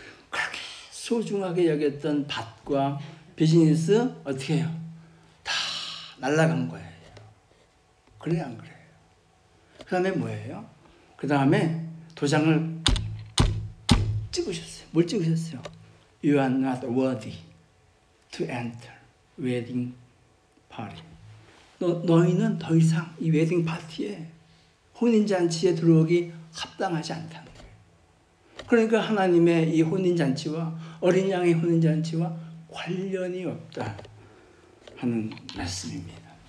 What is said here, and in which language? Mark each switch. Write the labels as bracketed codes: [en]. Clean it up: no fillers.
[ko] 그렇게 소중하게 여겼던 밭과 비즈니스 어떻게 해요? 다 날아간 거예요. 그래요, 안 그래요? 그 다음에 뭐예요? 그 다음에 도장을 찍으셨어요. 뭘 찍으셨어요? [en] You are not worthy to enter wedding party. [ko] 너희는 더 이상 이 웨딩 파티에, 혼인잔치에 들어오기 합당하지 않다는 거예요. 그러니까 하나님의 이 혼인잔치와 어린 양의 혼인잔치와 관련이 없다 하는 말씀입니다.